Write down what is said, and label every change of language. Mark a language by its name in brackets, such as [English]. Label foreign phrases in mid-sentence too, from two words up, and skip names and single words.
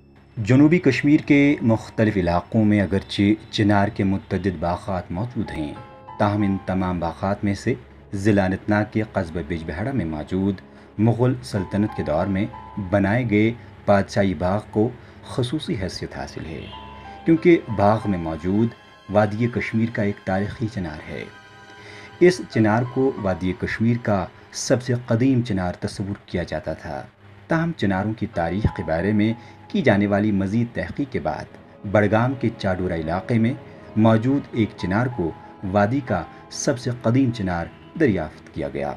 [Urdu] جنوبی کشمیر کے مختلف علاقوں میں اگرچہ چنار کے متعدد باغات موجود ہیں، تاہم ان تمام باغات میں سے ضلع اننت ناگ کے قصبہ بج بہڑا میں موجود مغل سلطنت کے دور میں بنائے گئے بادشاہی باغ کو خصوصی حیثیت حاصل ہے، کیونکہ باغ میں موجود وادی کشمیر کا ایک تاریخی چنار ہے۔ اس چنار کو وادی کشمیر کا سب سے قدیم چنار تصور کیا جاتا تھا، تاہم چناروں کی تاریخ کے بارے میں کی جانے والی مزید تحقیق کے بعد بڑگام کے چاڈورہ علاقے میں موجود ایک چنار کو وادی کا سب سے قدیم چنار دریافت کیا گیا۔